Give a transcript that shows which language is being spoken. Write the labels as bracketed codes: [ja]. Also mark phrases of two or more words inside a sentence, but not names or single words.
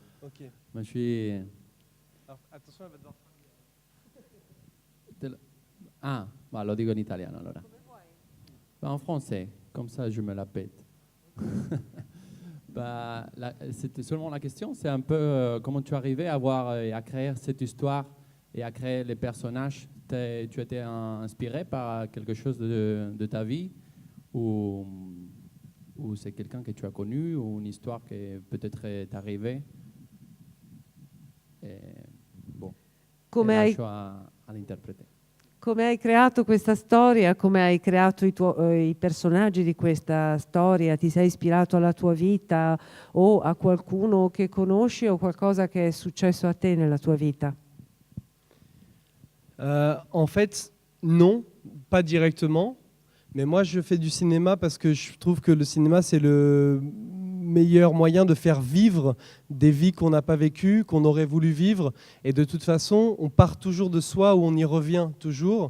[fr] Ok. Moi, je suis... Alors, attention, elle va devoir... bah, [it] lo dico in italiano allora. [fr] Bah, en français, comme ça je me la pète. Bah, c'était seulement la question, c'est un peu comment tu arrivais à voir et à créer cette histoire et à créer les personnages. Tu étais inspiré par quelque chose de ta vie ou c'est quelqu'un que tu as connu ou une histoire qui peut-être est arrivée? Bon, [it] lascio all'interprete. Come hai creato questa storia, come hai creato i personaggi di questa storia? Ti sei ispirato alla tua vita o a qualcuno che conosci o qualcosa che è successo a te nella tua vita? [fr] En fait, non, pas directement. Mais moi, je fais du cinéma parce que je trouve que le cinéma, c'est le meilleur moyen de faire vivre des vies qu'on n'a pas vécues, qu'on aurait voulu vivre. Et de toute façon, on part toujours de soi ou on y revient toujours.